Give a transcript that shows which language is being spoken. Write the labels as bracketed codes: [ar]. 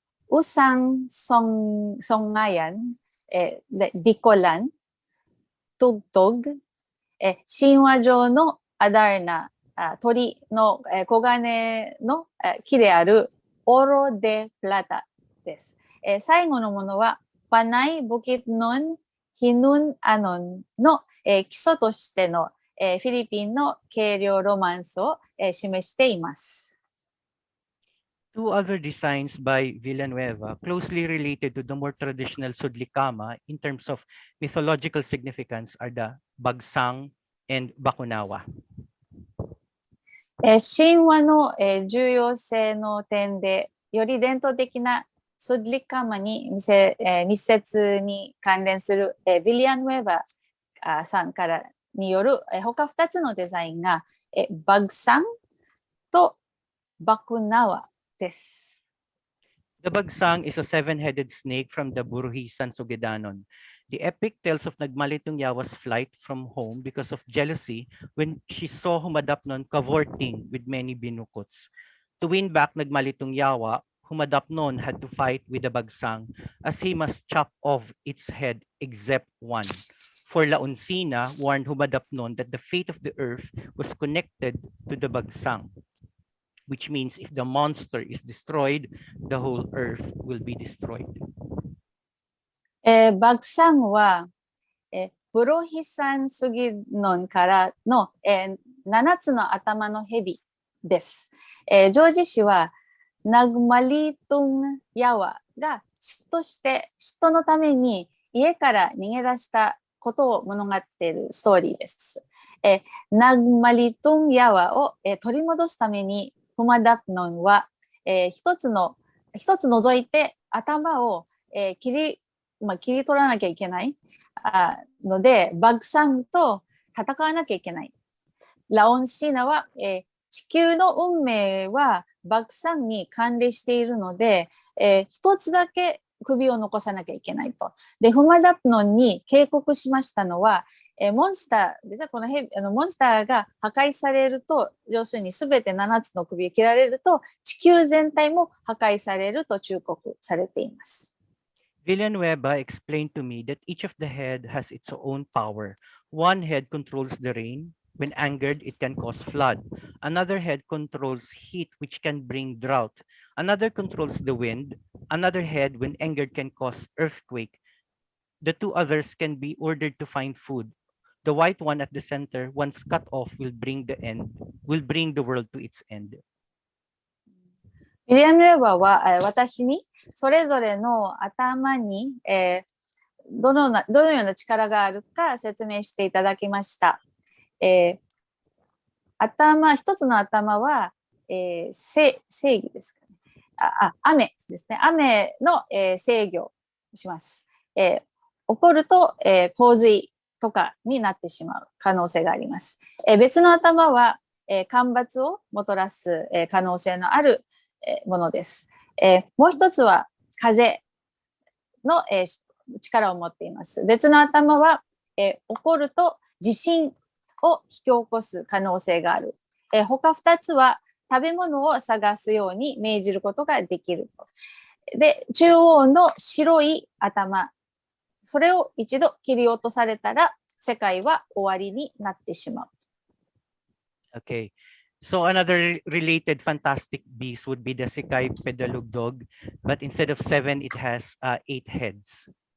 [ja] ウサンソンガヤン、ディコラン、トグトグ、神話上のアダーナ、鳥の黄金の木であるオロデプラタです。最後のものはパナイブキノンヒヌンアノンの基礎としてのフィリピンの軽量ロマンスを示しています。 [en] Two other designs by Villanueva, closely related to the more traditional Sudlikama in terms of mythological significance, are the Bagsang and Bakunawa. [ja] 神話の重要性の点でより伝統的なスッリカマに密接に関連するヴィリアン・ウェーバーさんからによる他2つのデザインがバグサンとバクナワです。 [en] The Bagsang is a seven-headed snake from the Buruhisan Sugidanun. The epic tells of Nagmalitong Yawa's flight from home because of jealousy when she saw Humadapnon cavorting with many binukots. To win back Nagmalitong Yawa, Humadapnon had to fight with the Bagsang as he must chop off its head except one. For Launcina warned Humadapnon that the fate of the earth was connected to the Bagsang, which means if the monster is destroyed, the whole earth will be destroyed. [ja] バグサンはブロヒサンスギノンからの7つの頭の蛇です。ジョージ氏はナグマリトンヤワが嫉妬のために家から逃げ出したことを物語っているストーリーです。ナグマリトンヤワを取り戻すためにフマダプノンは一つ除いて頭を切り取らなきゃいけないのでバグサンと戦わなきゃいけない。ラオンシーナは地球の運命はバグサンに関連しているので、一つだけ首を残さなきゃいけないと。で、フマダプノンに警告しましたのは、モンスターですね、このモンスターが破壊されると、要するに全て7つの首を切られると、地球全体も破壊されると忠告されています。 [en] Villanueva explained to me that each of the head has its own power. One head controls the rain. When angered, it can cause flood. Another head controls heat, which can bring drought. Another controls the wind. Another head, when angered, can cause earthquake. The two others can be ordered to find food. The white one at the center, once cut off, will bring the world to its end. [ja] ウィリアム・ウェーバーは私にそれぞれの頭にどのような力があるか説明していただきました。一つの頭は、正義ですかね。雨ですね。雨の、制御をします。起こると、洪水とかになってしまう可能性があります。別の頭は、干ばつをもたらす、可能性のある、ものです。もう一つは風の、力を持っています。別の頭は、起こると地震を引き起こす可能性がある。他2つは食べ物を探すように命じることができると。で、中央の白い頭、それを一度切り落とされたら世界は終わりになってしまう。 [en] Okay. So another related fantastic beast would be the Sekay Pedalug dog, but instead of 7, it has 8 heads.